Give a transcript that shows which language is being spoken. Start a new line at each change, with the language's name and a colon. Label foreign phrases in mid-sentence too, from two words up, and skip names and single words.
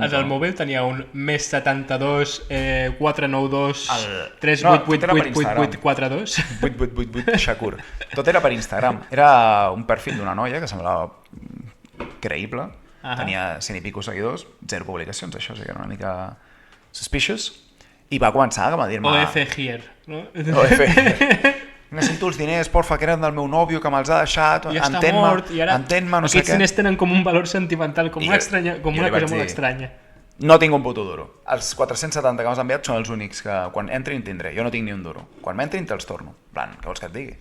Catalan: El del mòbil tenia un més 72 492 3888842 888 Shakur. Tot era per Instagram. Era un perfil d'una noia que semblava creïble. Tenia 100 i pico seguidors, 0 publicacions, això sí que era una mica suspicious. I va començar a dir-me...
English: OF here, no? OF here.
Catalan: Necessito els diners, porfa, que eren del meu nòvio, que me'ls ha deixat, ja està mort, i ara entén-me, no sé què. Aquests diners tenen com un valor sentimental, com una cosa molt estranya. No tinc un puto duro. Els 470 que m'has enviat són els únics que quan entrin tindré. Jo no tinc ni un duro. Quan m'entrin te'ls torno. Plan, què vols que et digui?